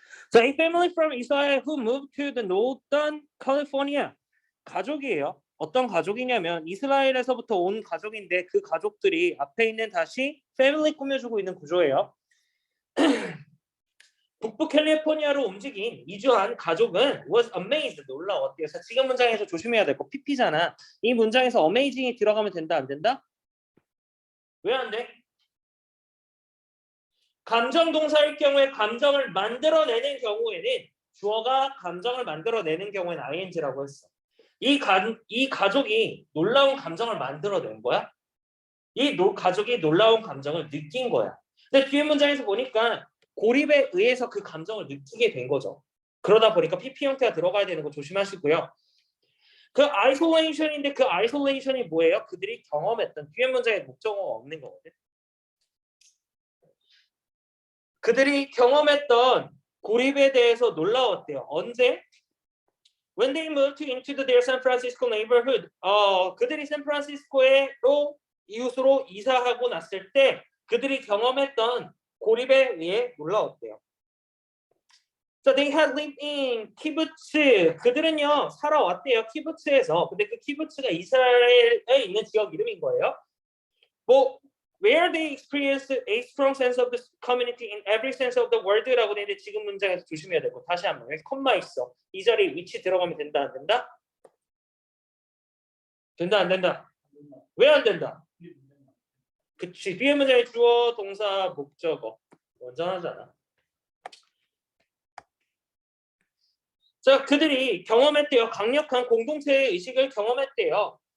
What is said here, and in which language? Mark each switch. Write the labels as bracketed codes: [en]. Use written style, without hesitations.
[en] 자, a family from Israel who moved to the northern California. [ko] 가족이에요. 어떤 가족이냐면 이스라엘에서부터 온 가족인데 그 가족들이 앞에 있는 다시 패밀리 꾸며주고 있는 구조예요. 북부 캘리포니아로 움직인 이주한 가족은 [en] was amazed, [ko] 놀라웠대요. 지금 문장에서 조심해야 될 거 PP잖아. 이 문장에서 amazing이 들어가면 된다, 안 된다? 왜 안 돼? 감정 동사일 경우에 감정을 만들어내는 경우에는 주어가 감정을 만들어내는 경우에는 ing라고 했어. 이 가족이 놀라운 감정을 만들어낸 거야. 가족이 놀라운 감정을 느낀 거야. 근데 뒤에 문장에서 보니까 고립에 의해서 그 감정을 느끼게 된 거죠. 그러다 보니까 PP 형태가 들어가야 되는 거 조심하시고요. 그 아이솔레이션인데 그 아이솔레이션이 뭐예요? 그들이 경험했던 뒤에 문장에 목적어가 없는 거거든. 그들이 경험했던 고립에 대해서 놀라웠대요. 언제? [en] When they moved into their San Francisco neighborhood. [ko] 그들이 샌프란시스코에로 이웃으로 이사하고 났을 때 그들이 경험했던 고립에 의해 놀라웠대요. [en] So they had lived in 키부츠. [ko] 그들은요 살아왔대요 키부츠에서. 근데 그 키부츠가 이스라엘에 있는 지역 이름인 거예요. [en] Where they experienced a strong sense of the community in every sense of the word라고 [ko] 되는데 지금 문장에서 조심해야 되고 다시 한번 여기 콤마 있어. 이 자리에 위치 들어가면 된다 안 된다? 된다 안 된다? 왜 안 된다? 그치 뒤에 문장에 주어 동사 목적어 완전하잖아. 자 그들이 경험했대요. 강력한 공동체의 의식을 경험했대요.